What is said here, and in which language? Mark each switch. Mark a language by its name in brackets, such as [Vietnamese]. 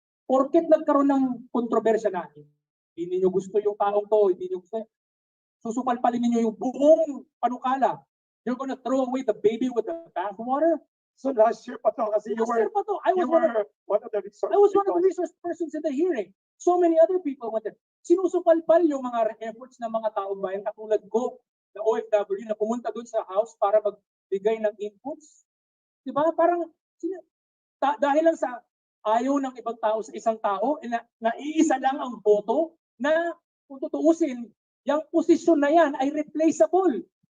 [Filipino] Porket nagkaroon ng kontrobersya na, hindi niyo gusto yung taong to, hindi niyo gusto, susupalpalin niyo yung buong panukala. [English] You're gonna throw away the baby with the bathwater? So last year [Filipino] pa to, kasi [English] you were one of the resource. I was one of the resource persons in the hearing. So many other people went there. [Filipino] Sinusupalpal yung mga efforts ng mga taong bayan katulad ko, na OFW, na pumunta doon sa house para magbigay ng inputs. Diba? Parang, dahil lang sa ayaw ng ibang tao sa isang tao, na iisa lang ang boto, na kung tutuusin, yung posisyon na yan ay replaceable.